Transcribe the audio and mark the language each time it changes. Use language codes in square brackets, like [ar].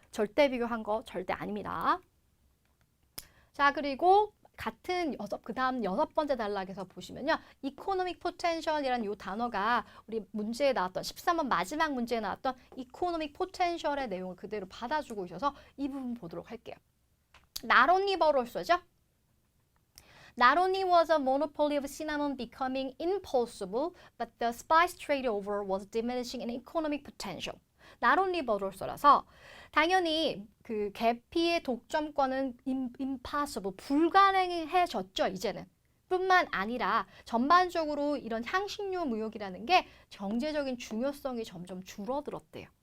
[ko] 절대 비교한 거 절대 아닙니다. 자, 그리고 같은 그 다음 6번째 단락에서 보시면요. economic potential이라는 이 단어가 우리 문제에 나왔던 13번 마지막 문제에 나왔던 economic potential의 내용을 그대로 받아주고 있어서 이 부분 보도록 할게요. [en] Not only but also죠. Not only was a monopoly of cinnamon becoming impossible, but the spice trade over was diminishing in economic potential. Not only but also [ko] 라서 당연히 그 계피의 독점권은 impossible, 불가능해졌죠, 이제는. 뿐만 아니라 전반적으로 이런 향신료 무역이라는 게 경제적인 중요성이 점점 줄어들었대요.